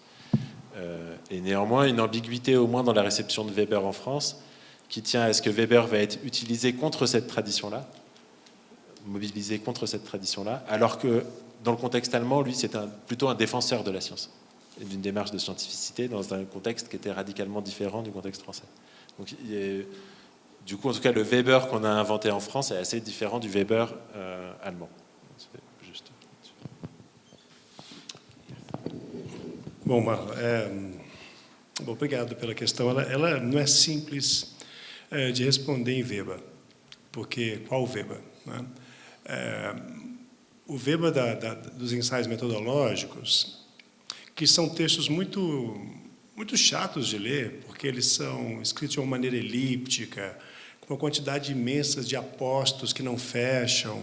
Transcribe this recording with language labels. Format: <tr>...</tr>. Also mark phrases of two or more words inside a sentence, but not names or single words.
<fr>Et néanmoins, une ambiguïté au moins dans la réception de Weber en France, qui tient à ce que Weber va être utilisé contre cette tradition-là, mobilisé contre cette tradition-là, alors que dans le contexte allemand, lui, c'est plutôt un défenseur de la science et d'une démarche de scientificité dans un contexte qui était radicalement différent du contexte français. Donc, du coup, en tout cas, le Weber qu'on a inventé en France est assez différent du Weber allemand. C'est juste.</fr> <pt>Bom, Marla, obrigado pela questão. Ela não é simples de responder em Weber, porque qual Weber? Né? O Weber dos ensaios metodológicos, que são textos muito chatos de ler, porque eles são escritos de uma maneira elíptica, com uma quantidade imensa de apostos que não fecham.</pt>